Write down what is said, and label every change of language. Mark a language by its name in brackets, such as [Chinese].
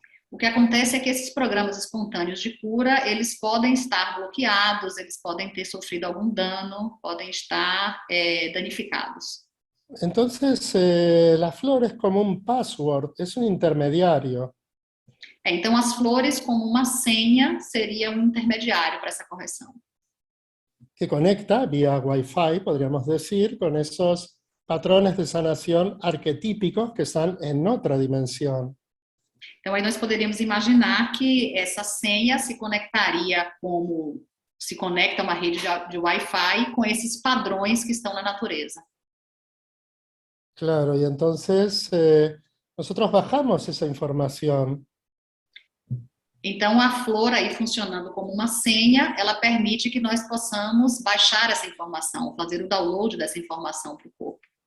[Portuguese] O que acontece é que esses programas espontâneos de cura, eles podem estar bloqueados, eles podem ter sofrido algum dano, podem estar danificados. [Spanish] Entonces, la flor es como un password, es un intermediario. [Portuguese] Então, as flores, como uma senha, seria um intermediário para essa correção. [Spanish] Que conecta vía Wi-Fi, podríamos decir, con esos patrones de sanación arquetípicos que están en otra dimensión. [Portuguese] Então, aí nós poderíamos imaginar que essa senha se conectaria como se conecta uma rede de Wi-Fi com esses padrões que estão na natureza. [Spanish] Claro, y entonces nosotros bajamos esa información. [Portuguese] Então, a flor aí funcionando como uma senha, ela permite que nós possamos baixar essa informação, fazer o download dessa informação para o corpo.